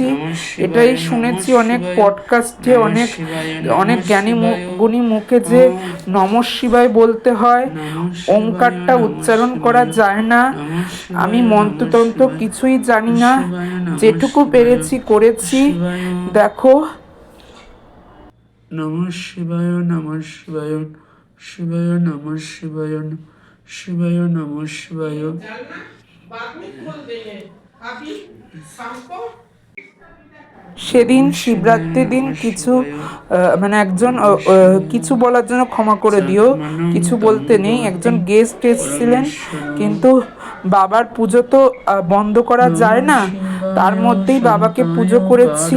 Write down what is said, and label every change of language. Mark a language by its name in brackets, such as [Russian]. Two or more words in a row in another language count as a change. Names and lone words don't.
[Bangla] এটাই শুনেছি অনেক পডকাস্টে, অনেক অনেক জ্ঞানী গুণী মুখে যে [Sanskrit] নমঃ শিবায় [Bangla] বলতে হয়, ওমকারটা উচ্চারণ করা যায় না। আমি মন্ত্রতন্ত্র কিছুই জানি না, যেটুকু পেরেছি করেছি। দেখো, [Sanskrit] নমঃ শিবায়, নমঃ শিবায়, শিবায় নমঃ শিবায়, শিবায় নমঃ শিবায়। [Bangla] সেদিন শিবরাত্রির দিন কিছু একজন কিছু বলার জন্য ক্ষমা করে দিও, কিছু বলতে নেই। একজন গেস্ট এসেছিলেন, কিন্তু বাবার পুজো তো বন্ধ করা যায় না, তার মধ্যেই বাবাকে পুজো করেছি।